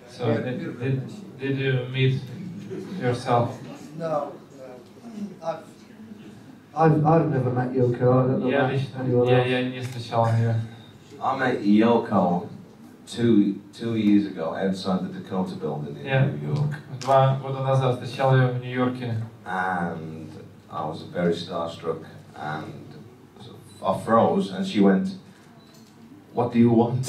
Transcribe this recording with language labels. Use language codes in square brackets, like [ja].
[en] So did you meet yourself? No. I've never met Yoko. I don't know anyone else. [ru] Я не встречал ее. [en] I met Yoko two years ago outside the Dakota building in New York. [ru] 2 года назад встречал ее в Нью-Йорке. [en] And I was very starstruck, and I froze, and she went, "What do you want?"